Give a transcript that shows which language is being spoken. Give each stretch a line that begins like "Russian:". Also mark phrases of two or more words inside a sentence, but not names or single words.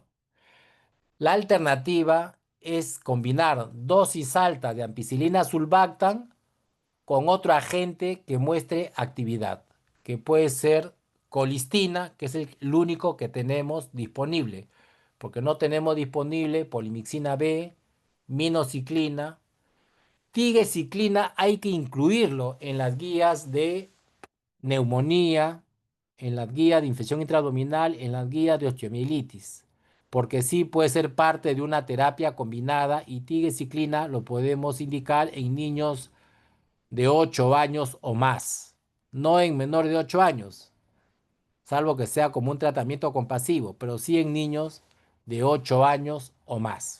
Spanish: La alternativa es combinar dosis altas de ampicilina sulbactam con otro agente que muestre actividad, que puede ser colistina, que es el único que tenemos disponible, porque no tenemos disponible polimixina B, minociclina, tigecyclina. Hay que incluirlo en las guías de neumonía, en las guías de infección intraabdominal, en las guías de osteomielitis, porque sí puede ser parte de una terapia combinada y tigecyclina lo podemos indicar en niños de 8 años o más, no en menores de 8 años, salvo que sea como un tratamiento compasivo, pero sí en niños de 8 años o más.